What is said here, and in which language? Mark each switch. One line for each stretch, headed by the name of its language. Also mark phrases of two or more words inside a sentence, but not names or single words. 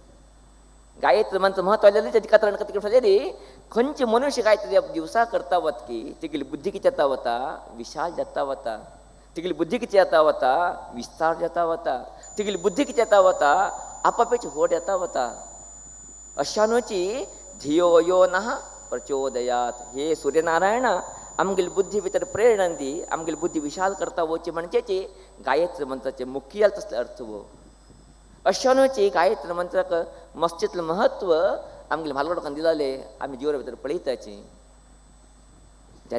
Konkani: गायत्री मंत्र म्हत्व आयलेलें तेजे खातीर कितें सांगलेली खंयचे मनुश्य गायत्री दिवसा करता वत की तेगेली बुद्धी कितें जाता वता विशाल जाता वता. तेगेली बुद्धी कितें जाता वता विस्तार जाता वता. तेगेली बुद्धी कितें जाता वता आपापेची होड येता वता. अशानूची
Sanskrit: धियो यो नः प्रचोदयात
Konkani: हे सूर्यनारायण आमगेली बुद्धी भितर प्रेरणा दी आमगेली बुद्धी विशाल करता वची म्हणजेची गायत्री मंत्राचे मुख्य तसले अर्थ वो. अशानूची गायत्री मंत्राक मस्तितलें महत्व आमगेले म्हालगडोकान दिलाले आमी जिवना भितर पळयताची.